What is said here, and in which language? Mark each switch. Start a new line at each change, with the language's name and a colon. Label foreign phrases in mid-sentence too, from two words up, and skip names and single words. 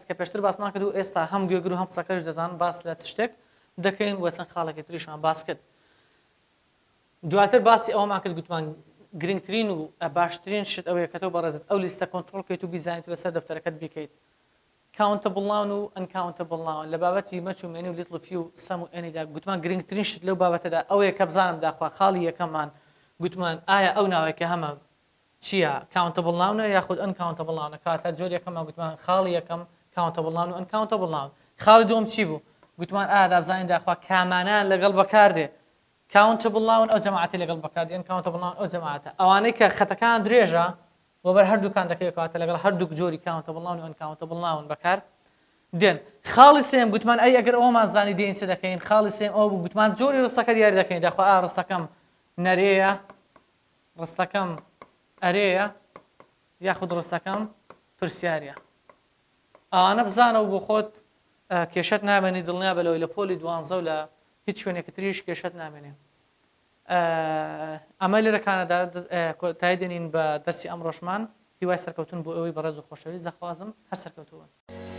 Central Kurdish: کە پێشتر باسمان کردو ئێستا هەم گوێگر و هەم قسەکەش دەزانن باس لە شتێک دەکەین وە چەند خاڵێکی تریشمان باس کرد دواتر باسی ئەومان کرد گوتمان گرنگترین و باشترین شت ئەوەیە کە تۆ بەڕێزت ئەو لیستە کۆنتڕۆڵ کەیت و بیزانیت و لەسەر دەفتەرەکەت بیکەیت
English: countable noun
Central Kurdish: و uncountable noun لە بابەتی مەچومێنی و
English: little few
Central Kurdish: سەم و ئێنیدا گوتمان گرنگترین شت لەو بابەتەدا ئەوەیە کە بزانم داخوا خاڵی یەکەممان گوتمان ئایا ئەو ناوێکە هەمە چییە
English: countable noun
Central Kurdish: یاخود
English: uncountable noun
Central Kurdish: کاتە جۆر یەکەممان گوتمان خاڵی یەکەم
English: countable noun
Central Kurdish: و
English: uncountable noun
Central Kurdish: خاڵی دووەم چی بوو گوتمان دابزانین داخوا کامانان لەگەڵ بەکاردێ
English: countable noun
Central Kurdish: ئەو جەماعەتی لەگەڵ بەکاردێ
English: uncountable noun
Central Kurdish: ئەو جەماعەتە ئەوانەی کە خەتەکان درێژە بۆ بەر هەردووکان دەکەوێت کاتە لەگەڵ هەردووک جۆری
English: countable noun
Central Kurdish: و
English: uncountable noun
Central Kurdish: بەکار دێن خاڵی سێم گوتمان ئەگەر ئەومان زانی دێین چ دەکەین خاڵی سێم ئەو بوو گوتمان جۆری ڕستەکە دیاری دەکەین داخوا ڕستەکەم نەرەیە ڕستەکەم ئەرەیە یاخود ڕستەکەم پرسیارە ئەوانە بزانە و بۆ خۆت کێشت نامێنی دڵنیا بە لەوەی لە پۆلی دوانزە و لە هیچ شوێنێکی تریش کێشت نامێنێ ئەمە لێرەکانەدا تای دێنین بە دەرسی ئەمڕۆژمان هیوای سەرکەوتن بۆ ئەوەی بەڕێز و خۆشەویست دەخوازم هەر سەرکەوتووە